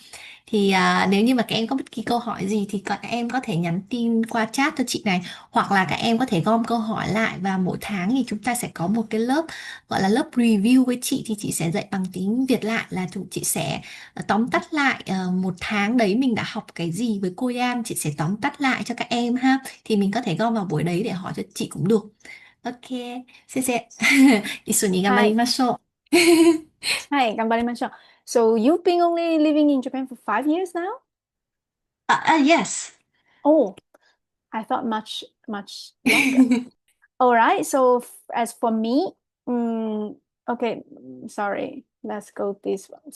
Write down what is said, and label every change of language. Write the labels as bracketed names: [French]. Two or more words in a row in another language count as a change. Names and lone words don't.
[Vietnamese] Thì nếu như mà các em có bất kỳ câu hỏi gì thì các em có thể nhắn tin qua chat cho chị này, hoặc là các em có thể gom câu hỏi lại, và mỗi tháng thì chúng ta sẽ có một cái lớp gọi là lớp review với chị, thì chị sẽ dạy bằng tiếng Việt lại, là chị sẽ tóm tắt lại một tháng đấy mình đã học cái gì với cô Yan, chị sẽ tóm tắt lại cho các em ha, thì mình có thể gom vào buổi đấy để hỏi cho chị cũng được. [Japanese] Ok, 先生一緒に頑張りましょう。はい、頑張りましょう. [English] So you've been only living in Japan for 5 years now? Yes. Oh, I thought much longer. All right. So as for me, okay, sorry. Let's go this one.